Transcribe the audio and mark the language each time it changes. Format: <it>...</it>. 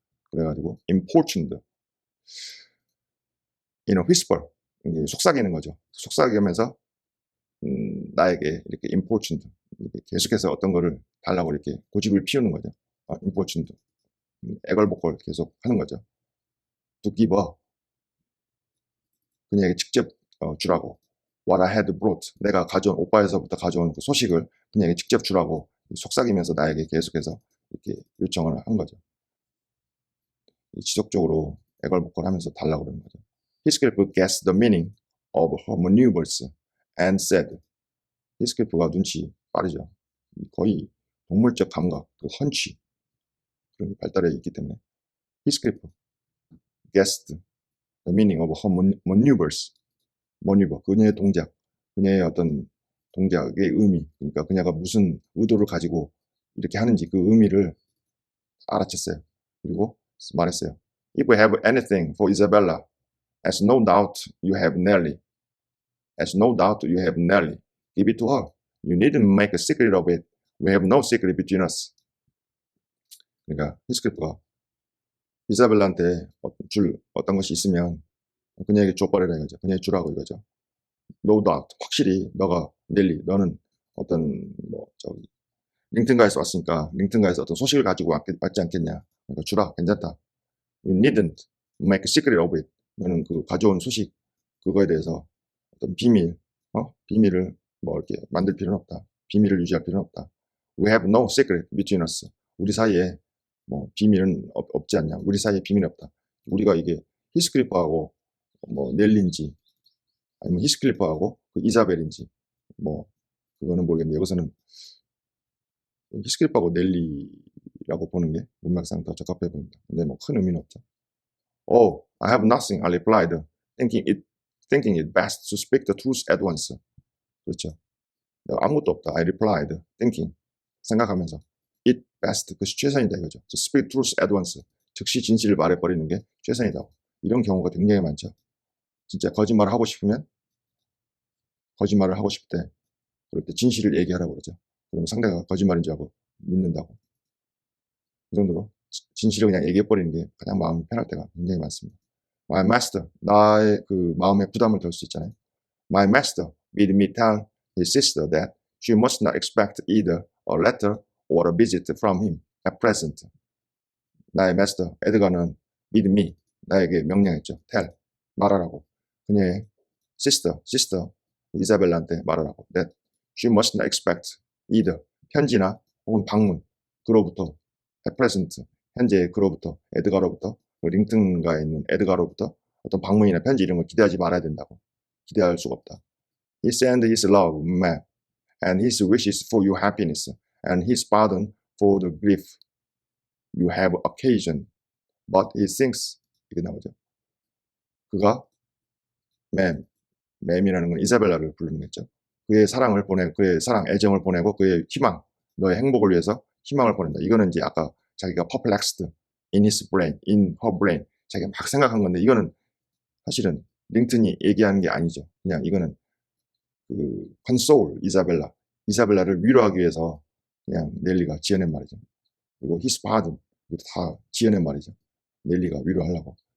<ko>그래가지고</ko> <en>importuned in a whisper,</en> <ko>속삭이는 거죠. 속삭이면서 나에게 이렇게 importuned, 계속해서 어떤 거를 달라고 이렇게 고집을 피우는 거죠. importuned, 애걸복걸 계속 하는 거죠.</ko> <en>to give,</en> <ko>그녀에게 직접 주라고.</ko> <en>What I had brought,</en> <ko>내가 오빠에서부터 가져온 그 소식을 그녀에게 직접 주라고 속삭이면서 나에게 계속해서 이렇게 요청을 한 거죠. 지속적으로 애걸복걸 하면서 달라고 그러는 거죠.</ko> <en>Heathcliff guessed the meaning of her maneuvers and said.</en> <ko>히스클리프가 눈치 빠르죠. 거의 동물적 감각, 그 헌치 그런 게 발달해 있기 때문에 히스클리프</ko> <en>guessed the meaning of her maneuvers.</en> <ko>maneuver, 그녀의 동작, 그녀의 어떤 동작의 의미, 그러니까 그녀가 무슨 의도를 가지고 이렇게 하는지 그 의미를 알아챘어요. 그리고 말했어요.</ko> <en>If you have anything for Isabella, as no doubt you have Nelly, as no doubt you have Nelly, give it to her. You needn't make a secret of it. We have no secret between us.</en> <ko>그러니까 히스클리프가 이사벨라한테 줄 어떤 것이 있으면 그녀에게 줘버려라 이거죠. 그녀에게 주라고 이거죠.</ko> <en>No doubt,</en> <ko>확실히 너가 넬리, 너는 어떤 뭐 저기 링튼가에서 왔으니까 링튼가에서 어떤 소식을 가지고 왔지 않겠냐. 그러니까 주라, 괜찮다.</ko> <en>You needn't make a secret of it.</en> <ko>너는 그 가져온 소식 그거에 대해서 어떤 비밀, 비밀을 뭐 이렇게 만들 필요는 없다. 비밀을 유지할 필요는 없다.</ko> <en>We have no secret between us.</en> <ko>우리 사이에 뭐 비밀은 없지 않냐. 우리 사이에 비밀이 없다. 우리가 이게 히스클리프하고 뭐 넬린지 아니면 히스클리프하고 그 이자벨인지 뭐 그거는 모르겠는데 여기서는 히스클리프하고 넬리라고 보는 게 문맥상 더 적합해 보입니다. 근데 뭐 큰 의미는 없죠.</ko> <en>Oh, I have nothing, I replied, thinking it best to speak the truth at once.</en> <ko>그렇죠. 아무것도 없다.</ko> <en>I replied, thinking,</en> <ko>생각하면서</ko> <en>it best,</en> <ko>그것이 최선이다 이거죠.</ko> <en>To speak truth at once,</en> <ko>즉시 진실을 말해버리는 게 최선이다. 이런 경우가 굉장히 많죠. 진짜 거짓말을 하고 싶으면 거짓말을 하고 싶을 때 그럴 때 진실을 얘기하라고 그러죠. 그러면 상대가 거짓말인 줄 알고 믿는다고. 그 정도로 진실을 그냥 얘기해버리는 게 가장 마음이 편할 때가 굉장히 많습니다.</ko> <en>My master,</en> <ko>나의 그 마음의 부담을 덜 수 있잖아요.</ko> <en>My master bid me tell his sister that she must not expect either a letter or a visit from him at present.</en> <ko>나의 master, 에드가는</ko> <en>bid me,</en> <ko>나에게 명령했죠. tell, 말하라고. 그녀의 sister, 이사벨라한테 말하라고.</ko> <en>that she must not expect either,</en> <ko>편지나 혹은 방문, 그로부터,</ko> <en>at present,</en> <ko>현재 그로부터, 에드가로부터, 링튼가에 있는 에드가로부터 어떤 방문이나 편지 이런 걸 기대하지 말아야 된다고. 기대할 수가 없다.</ko> <en>He sent his love, map, and his wishes for your happiness, and his pardon for the grief you have occasioned. But he thinks,</en> <ko>이게 나오죠. 그가 맴이라는 건 이사벨라를 부르는 거죠. 그의 사랑을 보내고, 그의 사랑, 애정을 보내고, 그의 희망, 너의 행복을 위해서 희망을 보낸다. 이거는 이제 아까 자기가</ko> <en>perplexed in his brain, in her brain.</en> <ko>자기가 막 생각한 건데, 이거는 사실은 링튼이 얘기하는 게 아니죠. 그냥 이거는 그 console 이사벨라를 위로하기 위해서 그냥 넬리가 지어낸 말이죠. 그리고 his pardon, 이것도 다 지어낸 말이죠. 넬리가 위로하려고.</ko>